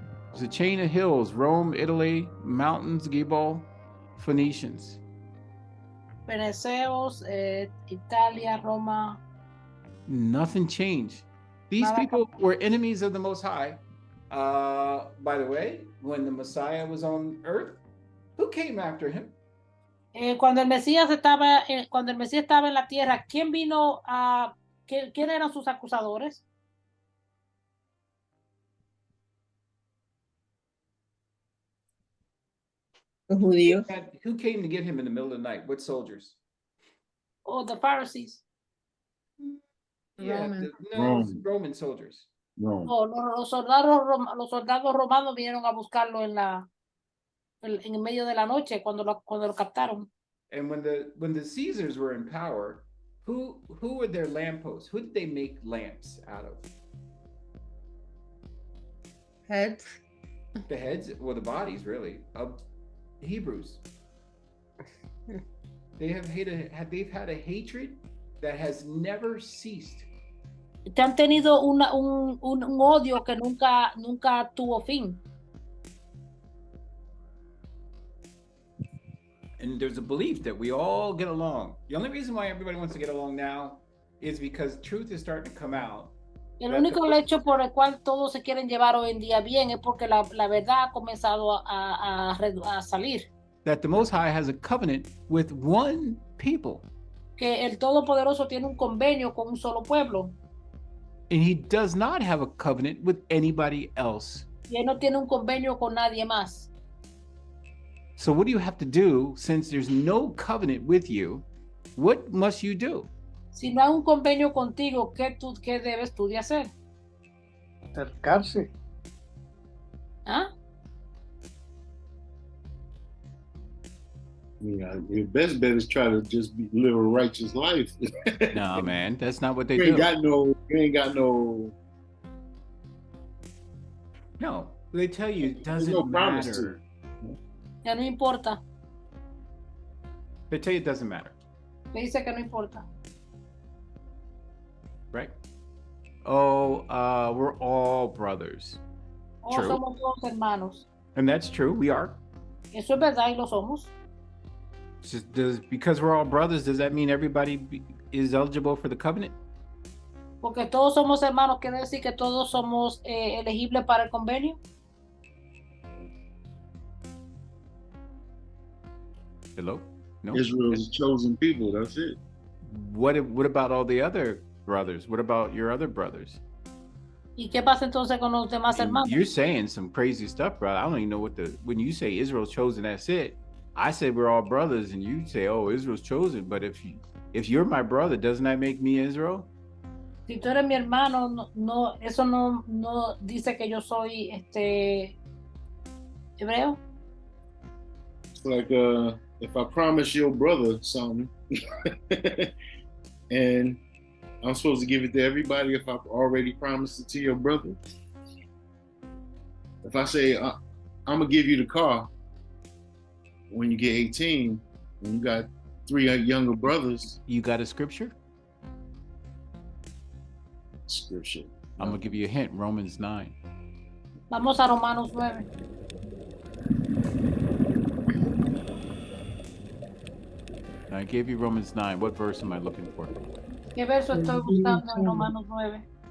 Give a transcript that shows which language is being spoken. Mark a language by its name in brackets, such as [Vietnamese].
[English] There's a chain of hills: Rome, Italy, mountains, Gebal, Phoenicians. Veneceos, Italia, Roma. Nothing changed. These [Spanish] Nada [English] people were enemies of the Most High. By the way, when the Messiah was on earth, who came after him? [Spanish] Cuando el Mesías estaba en la tierra, ¿quién vino a quién eran sus acusadores? Judíos. [English] Who came to get him in the middle of the night? What soldiers? Oh, the Pharisees. Yeah, Roman. Roman soldiers. No. [Spanish] Oh, los soldados romanos vinieron a buscarlo en medio de la noche cuando lo captaron. [English] And when the Caesars were in power, who were their lampposts? Who did they make lamps out of? Heads. The heads, or the bodies, really, of Hebrews. They've had a hatred that has never ceased. [Spanish] Te han tenido un odio que nunca tuvo fin. [English] And there's a belief that we all get along. The only reason why everybody wants to get along now is because truth is starting to come out. [Spanish] El único hecho por el cual todos se quieren llevar hoy en día bien es porque la verdad ha comenzado a salir. [English] That the Most High has a covenant with one people. [Spanish] Que el Todopoderoso tiene un convenio con un solo pueblo. [English] And he does not have a covenant with anybody else. [Spanish] Y él no tiene un convenio con nadie más. [English] So what do you have to do since there's no covenant with you? What must you do? [Spanish] Si no hay un convenio contigo, ¿qué debes tú de hacer? Acercarse. ¿Ah? [English] Yeah, your best bet is try to just live a righteous life. No, man, that's not what they You do. ain't got no. No, they tell you it There's doesn't no promise to matter. [Spanish] Ya no importa. [English] They tell you it doesn't matter, [Spanish] Me dice que no importa. [English] right? Oh, we're all brothers. Oh, True. [Spanish] somos todos hermanos. [English] And that's true, we are. [Spanish] Eso es verdad y lo somos. [English] Because we're all brothers, does that mean everybody is eligible for the covenant? [Spanish] Porque todos somos hermanos, quiere decir que todos somos elegibles para el convenio. [English] Hello? No. Israel's chosen people. That's it. What about all the other brothers? What about your other brothers? [Spanish] ¿Y qué pasa entonces con los demás [English] And [Spanish] hermanos? [English] you're saying some crazy stuff, bro. I don't even know when you say Israel's chosen, that's it. I said we're all brothers, and you say, oh, Israel's chosen. But if you're my brother, doesn't that make me Israel? [Spanish] Si tú eres mi hermano, eso no dice que yo soy hebreo. [English] It's like if I promise your brother something, and I'm supposed to give it to everybody if I've already promised it to your brother. If I say I'm gonna give you the car when you get 18, and you got 3 younger brothers. You got a scripture? Scripture. I'm gonna give you a hint. Romans 9. [Spanish] Vamos a Romanos 9. [English] I gave you Romans 9. What verse am I looking for? [Spanish] ¿Qué verso estoy buscando en Romanos 9?